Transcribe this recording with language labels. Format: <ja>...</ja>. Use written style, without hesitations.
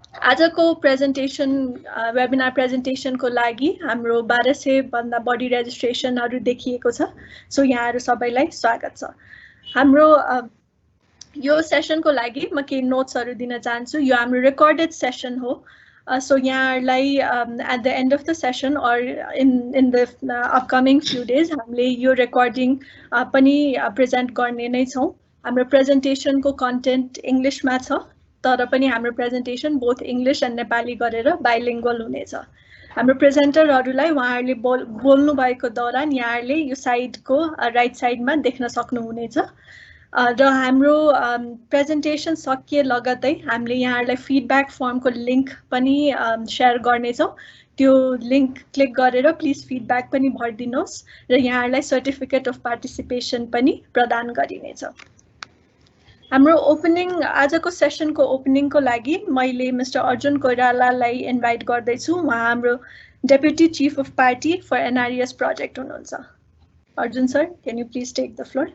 <ne>आजको presentation webinar प्रेजेन्टेसनको लागि हाम्रो 1200 भन्दा बढी रेजिस्ट्रेसनहरु देखिएको छ। सो यहाँहरु सबैलाई स्वागत छ। हाम्रो यो सेसनको लागि म केही नोट्सहरु दिन चाहन्छु। यो हाम्रो रेकर्डेड सेसन हो। So यहाँहरुलाई</ne> <en>at the end of the session or in the upcoming few days</en> <ne>हामीले यो रेकर्डिङ पनि प्रेजेन्ट गर्ने नै छौं। हाम्रो प्रेजेन्टेसनको कन्टेन्ट इंग्लिशमा छ, तर पनि हाम्रो presentation both English and Nepali गरेर बाइलिङ्गुअल हुनेछ। हाम्रो प्रेजेन्टरहरुलाई उहाँहरुले बोल्नु भएको दौरान यहाँहरुले यो साइडको राइट साइडमा देख्न सक्नुहुनेछ र हाम्रो प्रेजेन्टेसन सकिए लगतै हामीले यहाँहरुलाई फिडब्याक फर्मको लिंक पनि शेयर गर्ने छौं। त्यो लिंक क्लिक गरेर प्लिज फिडब्याक पनि भर्दिनुहोस् र यहाँहरुलाई सर्टिफिकेट अफ पार्टिसिपेसन पनि प्रदान गरिनेछ। हाम्रो ओपनिङ आजको सेसनको ओपनिङको लागि मैले मिस्टर अर्जुन कोइरालालाई इन्भाइट गर्दै छु। उहाँ हाम्रो deputy chief of party for एनआरईएस project हुनुहुन्छ।</ne> <en>Arjun sir, can you please take the floor?</en>